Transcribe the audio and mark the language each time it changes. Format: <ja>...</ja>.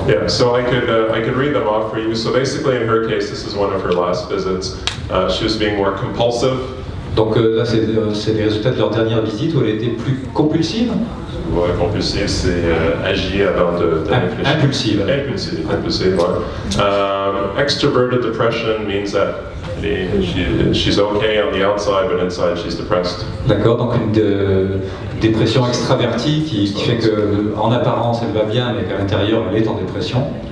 <en>Yeah, so I could read them off for you. So basically, in her case, this is one of her last visits. She was being more compulsive.</en> <fr>Donc là, c'est les résultats de leur dernière visite où elle était plus compulsive. Ouais, compulsive, c'est agir avant de réfléchir. Impulsive, ouais.</fr> <en>Extroverted depression means that she's okay on the outside, but inside she's depressed.</en> <fr>D'accord, donc une dépression extravertie qui fait qu'en apparence elle va bien, mais qu'à l'intérieur elle est en dépression.</fr>